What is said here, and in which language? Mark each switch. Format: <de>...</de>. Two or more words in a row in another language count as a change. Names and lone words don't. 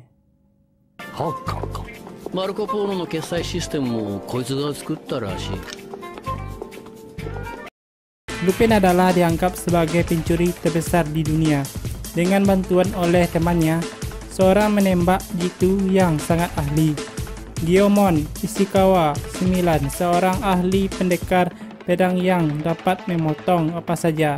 <ja>ハッカーか。マルコ・ポーロの決済システムもこいつが作ったらしい。</ja> <id>Lupin adalah dianggap sebagai pencuri terbesar di dunia. Dengan bantuan oleh temannya, seorang menembak jitu yang sangat ahli, Gyomon Ishikawa 9, seorang ahli pendekar pedang yang dapat memotong apa saja.</id>